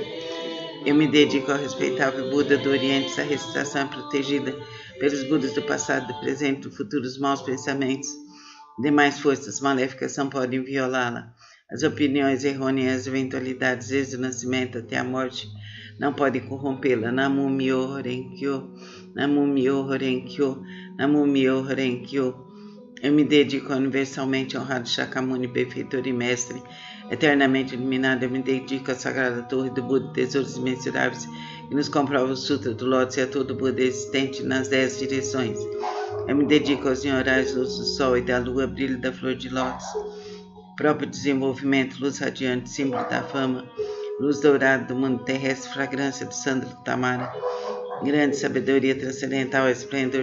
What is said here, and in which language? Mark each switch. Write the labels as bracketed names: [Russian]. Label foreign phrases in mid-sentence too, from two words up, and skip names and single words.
[Portuguese] Eu me dedico ao respeitável Buda do Oriente. Essa recitação é protegida pelos Budas do passado, do presente e do futuro. Os maus pensamentos, demais forças maléficas não podem violá-la. As opiniões errôneas, as eventualidades desde o nascimento até a morte não podem corrompê-la. [Japanese] Namu Myoho Renkyo, Namu Myoho Renkyo, Namu Myoho Renkyo. [Portuguese] Eu me dedico ao universalmente honrado Shakyamuni, benfeitor e mestre, eternamente iluminado. Eu me dedico à sagrada torre do Buda, tesouros imensuráveis, que nos comprova o Sutra do Lótus e a todo Buda existente nas 10 direções. Eu me dedico aos nhorais, luz do sol e da lua, brilho da flor de lótus, próprio desenvolvimento, luz radiante, símbolo da fama, luz dourada do mundo terrestre, fragrância do sândalo do Tamara, grande sabedoria transcendental, esplendor